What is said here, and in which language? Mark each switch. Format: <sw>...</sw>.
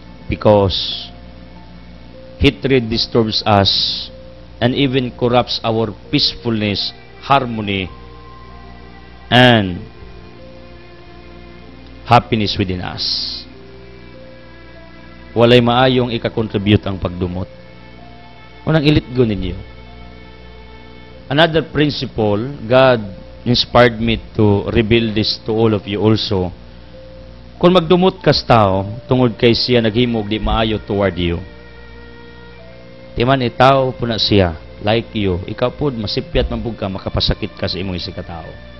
<en>Because hatred disturbs us and even corrupts our peacefulness, harmony, and happiness within us.</en> <ceb>Walay maayong ikakontribute ang pagdumot. Unang ilitgo ninyo.</ceb> <en>Another principle, God inspired me to reveal this to all of you also.</en> <ceb>Kung magdumot kas tao, tungod kay siya naghimog di maayo</ceb> <en>toward you.</en> <ceb>Timan itaw po na siya,</ceb> <en>like you,</en> <ceb>ikaw po masipyat mambug ka, makapasakit ka sa imong isikatao.</ceb>